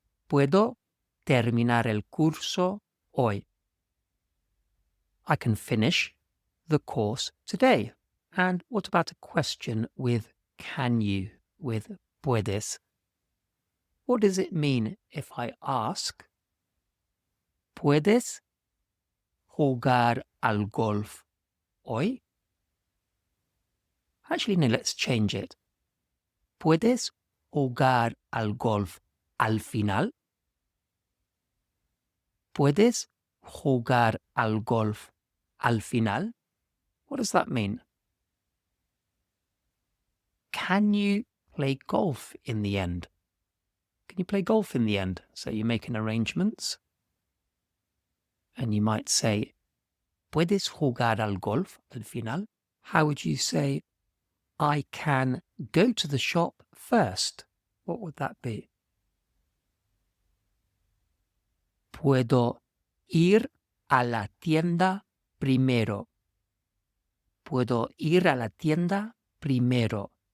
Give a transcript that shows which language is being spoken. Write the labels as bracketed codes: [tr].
[es] Puedo terminar el curso hoy. [en] I can finish the course today. And what about a question with can you, with puedes? What does it mean if I ask, [es] ¿puedes jugar al golf hoy? [en] Actually, no, let's change it. [es] ¿Puedes jugar al golf al final? ¿Puedes jugar al golf al final? [en] What does that mean? Can you play golf in the end? Can you play golf in the end? So you're making arrangements. And you might say, [es] ¿puedes jugar al golf al final? [en] How would you say, I can go to the shop first? What would that be? [es] Puedo ir a la tienda primero. Puedo ir a la tienda primero.